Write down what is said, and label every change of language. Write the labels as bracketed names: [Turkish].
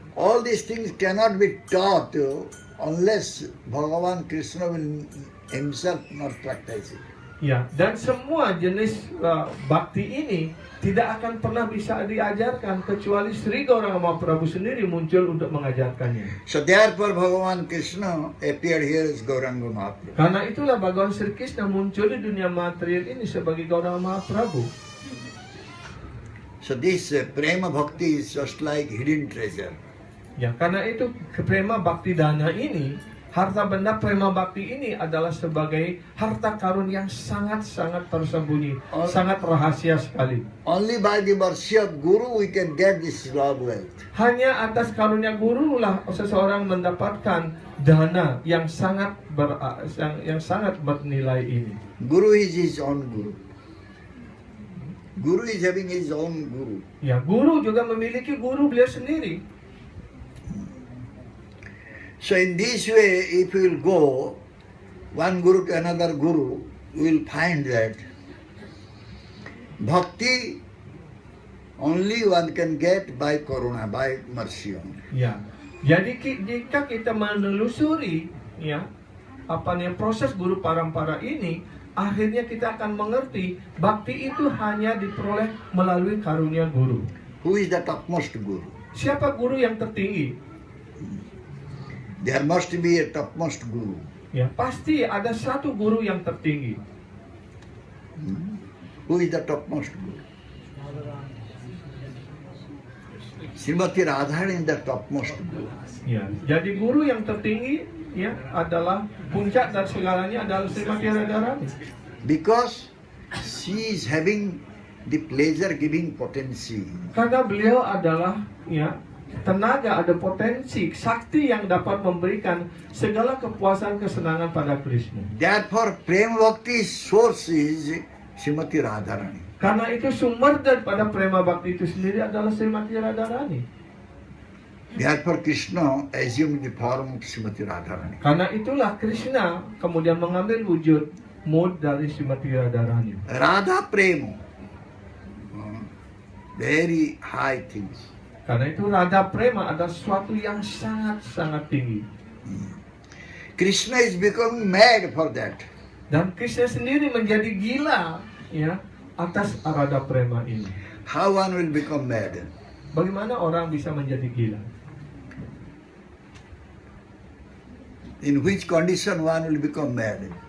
[English] All these things cannot be taught unless Bhagavan Krishna will himself not practice it. [Indonesian] Ya, dan semua jenis bakti ini tidak akan pernah bisa diajarkan kecuali Sri Gauranga Mahaprabhu sendiri muncul untuk mengajarkannya. [English] So therefore Bhagavan Krishna appeared here as Gauranga Mahaprabhu. [Indonesian] Karena itulah Bhagawan Sri Krishna muncul di dunia material ini sebagai Gauranga Mahaprabhu. [English] So this prema bhakti is just like hidden treasure. [Indonesian] Ya, karena itu prema bakti dana ini, harta benda prema bakti ini adalah sebagai harta karun yang sangat-sangat tersembunyi, sangat rahasia sekali. [English] Only by the mercy of Guru we can get this love wealth. [Indonesian] Hanya atas karunia guru lah seseorang mendapatkan dana yang sangat bernilai ini. [English] Guru is his own Guru. Guru is having his own Guru. [Indonesian] Ya, guru juga memiliki guru beliau sendiri. [English] So in this way, if we will go one Guru to another Guru, we will find that bhakti only one can get by karuna, by mercy only. [Indonesian] Ya, jadi jika kita menelusuri ya proses guru parampara ini, akhirnya kita akan mengerti bakti itu hanya diperoleh melalui karunia guru. [English] Who is the topmost Guru? [Indonesian] Siapa guru yang tertinggi? [English] There must be a topmost Guru. [Indonesian] Ya, pasti ada satu guru yang tertinggi. [English] Who is the topmost Guru? Srimati Radharani is the topmost Guru. [Indonesian] Ya, jadi guru yang tertinggi ya adalah puncak dari segalanya adalah Srimati Radharani. [English] Because she is having the pleasure giving potency. [Indonesian] Karena beliau adalah ya tenaga, ada potensi, sakti yang dapat memberikan segala kepuasan kesenangan pada Krishna. [English] Therefore, Prema Bhakti source is Srimati Radharani. [Indonesian] Karena itu sumber daripada prema bakti itu sendiri adalah Srimati Radharani. [English] Therefore, Krishna assumed the form of Srimati Radharani. [Indonesian] Karena itulah Krishna kemudian mengambil wujud mood dari Srimati Radharani. [English] Radha Prema, very high things. [Indonesian] Karena itu Radha Prema adalah sesuatu yang sangat-sangat tinggi. [English] Krishna is becoming mad for that. [Indonesian] Dan Krishna sendiri menjadi gila ya atas Radha Prema ini. [English] How one will become mad? [Indonesian] Bagaimana orang bisa menjadi gila? [English] In which condition one will become mad?